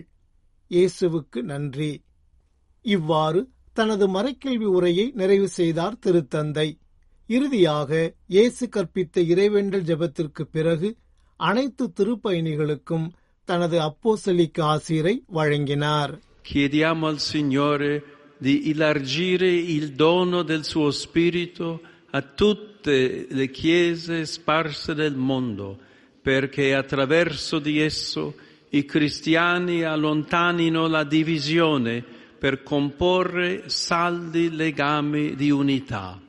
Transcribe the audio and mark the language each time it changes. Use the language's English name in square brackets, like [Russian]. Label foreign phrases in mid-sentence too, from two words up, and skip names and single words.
[Tamil] இயேசுவுக்கு நன்றி. இவ்வாறு தனது மறைக்கல்வி உரையை நிறைவு செய்தார் திருத்தந்தை. இறுதியாக இயேசு கற்பித்த இறைவேண்டல் ஜெபத்திற்கு பிறகு அனைத்து திருப்பயணிகளுக்கும் தனது அப்போஸ்தலிக்க ஆசீரை வழங்கினார். [Italian] Chiediamo al Signore di elargire il dono del suo Spirito a tutte le chiese sparse nel mondo, perché attraverso di esso i cristiani allontanino la divisione per comporre saldi legami di unità.